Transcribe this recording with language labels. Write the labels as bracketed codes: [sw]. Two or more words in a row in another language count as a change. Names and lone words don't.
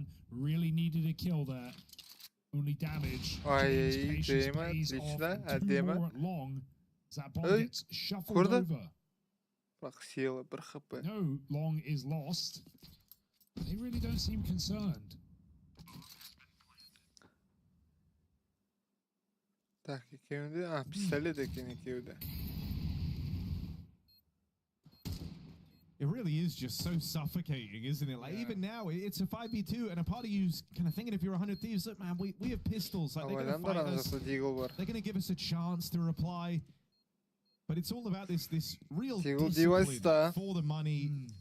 [en] Really needed a kill there. Only damage. Patience pays off. 2 more at long. That bomb gets shuffled over. No, long is lost. They really don't seem concerned. [kk] Так, екеуінде, пистолет екен екеуінде. [en] It really is just so suffocating, isn't it? Like, even now, it's a 5v2, and a part of you's kind of thinking, if you're 100Thieves, look, man, we have pistols. Like, they're going to fight us. They're going to give us a chance to reply. But it's all about this real discipline for the money.